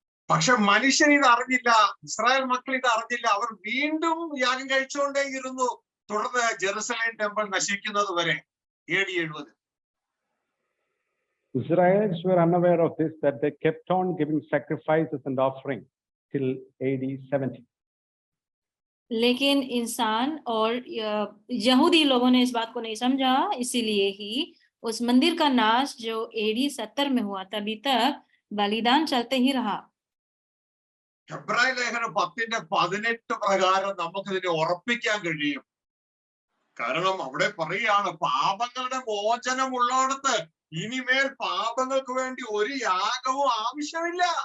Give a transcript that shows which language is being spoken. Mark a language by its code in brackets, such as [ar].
[ml] പക്ഷെ മനുഷ്യൻ ഇത് അറിഞ്ഞില്ല, ഇസ്രായേൽ മക്കൾ ഇത് അറിഞ്ഞില്ല. അവർ വീണ്ടും യാഗം കഴിച്ചുകൊണ്ടേയിരുന്നു, തുടർന്ന് ജെറുസലേം ടെമ്പിൾ നശിക്കുന്നത് വരെ AD 70. [en] Israelites were unaware of this, that they kept on giving sacrifices and offering till AD 70. [hi] लेकिन इंसान और यहूदी लोगों ने इस बात को नहीं समझा, इसीलिए ही उस मंदिर का नाश जो AD 70 में हुआ, तभी तक बलिदान चलते ही रहा. [ml] ഹെബ്രായ ലേഖനം 10:18 പ്രകാരം നമുക്കിതിനെ ഉറപ്പിക്കാൻ കഴിയും. കാരണം അവിടെ പറയുകയാണ്, പാപങ്ങളുടെ മോചനം ഉള്ളിടത്ത് ഇനിമേൽ പാപങ്ങൾക്ക് വേണ്ടി ഒരു യാഗവും ആവശ്യമില്ല.